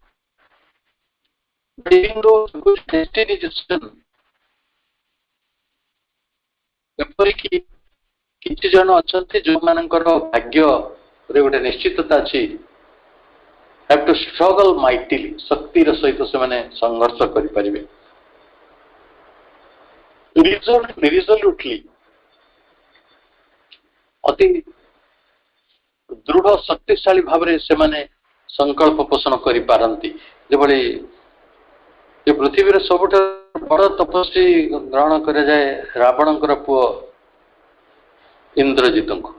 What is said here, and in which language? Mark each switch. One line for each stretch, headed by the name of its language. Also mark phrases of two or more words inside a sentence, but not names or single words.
Odia: ଏପରିକି କିଛି ଜଣ ଅଛନ୍ତି ଯୋଉମାନଙ୍କର ଭାଗ୍ୟରେ ଗୋଟେ ନିଶ୍ଚିତତା ଅଛି,
English: have to struggle mightily,
Odia: ଶକ୍ତିର ସହିତ ସେମାନେ ସଂଘର୍ଷ କରିପାରିବେ, resolutely, ଅତି ଦୃଢ ଶକ୍ତିଶାଳୀ ଭାବରେ ସେମାନେ ସଂକଳ୍ପ ପୋଷଣ କରିପାରନ୍ତି। ଯେଭଳି ଯେ ପୃଥିବୀର ସବୁଠାରୁ ବଡ଼ ତପସ୍ୱୀ ଗ୍ରହଣ କରାଯାଏ ରାବଣଙ୍କର ପୁଅ ଇନ୍ଦ୍ରଜିତଙ୍କୁ।